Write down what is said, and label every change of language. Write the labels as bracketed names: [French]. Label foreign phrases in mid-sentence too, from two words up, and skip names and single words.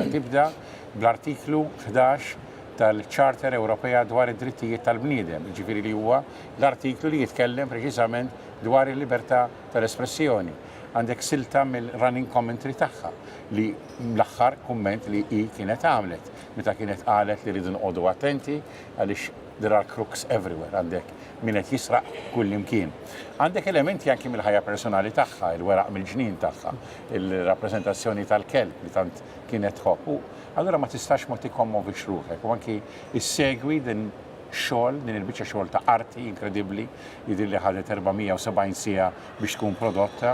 [Maltese] Tibda bl-artiklu 11 tal-Charter Ewropea dwar id-drittijiet tal-bniedem, ġifieri li huwa l-artiklu li jitkellem preċiżament dwar il-libertà tal-espressjoni. għandek silta mill- [English] running commentary [Maltese] tagħha li l-aħħar kumment li kienet għamlet meta kienet qalet li rridu nqogħdu attenti għaliex [English] there are crooks everywhere, [Maltese] għandek min qed jisraq kull imkien. Għandek elementi anki mill-ħajja personali tagħha, il-weraq mill-ġnien tagħha, il-rappreżentazzjoni tal-kelb li tant kienet tħobb. Allura ma tistax ma tikkommovix ruħek u anki issegwi din xogħol, din il-biċċa xogħol ta' arti inkredibbli jidhir li ħadet 470 siegħa biex tkun prodotta.